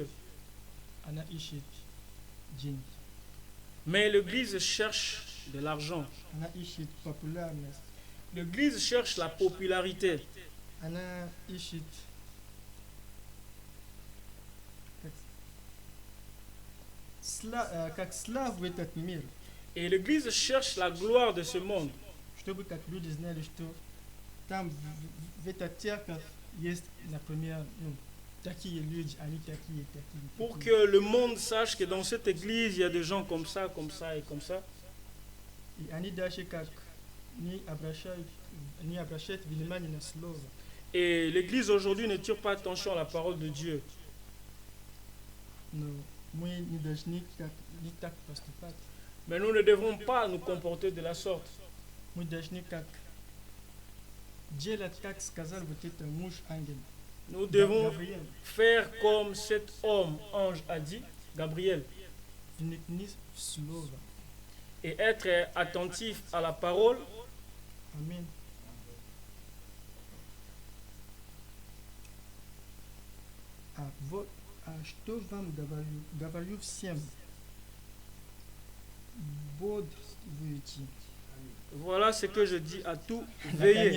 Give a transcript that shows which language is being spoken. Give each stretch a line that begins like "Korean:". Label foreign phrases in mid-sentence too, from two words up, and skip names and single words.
Russian: Она ищет деньги.
French: Mais l'Église cherche de l'argent.
Russian: Она ищет популярность.
French: L'Église cherche la popularité.
Russian: Она ищет как славу в этот мир.
French: Et l'Église cherche la gloire de ce monde.
Russian: Чтобы как люди знали, что там в этой церкви есть, например, такие люди, они такие.
French: Pour que le monde sache que dans cette église, il y a des gens comme ça et comme ça.
Russian: И они даже как не обращают внимания на слово.
French: Et l'église aujourd'hui ne tire pas attention à la parole de Dieu.
Russian: Но мы не должны не так поступать.
French: Mais nous ne devons pas nous comporter de la sorte.
Russian: Мы должны как делать, как сказал вот это муж ангел.
French: Nous devons
Russian: Гавриэль,
French: faire comme cet homme, ange, a dit, Gabriel,
Russian: вникни в слово.
French: et être attentif à la parole.
Russian: Аминь. Вот, что вам говорю? Говорю всем. Бодрствуйте.
French: Voilà ce que je dis à tout. Veillez.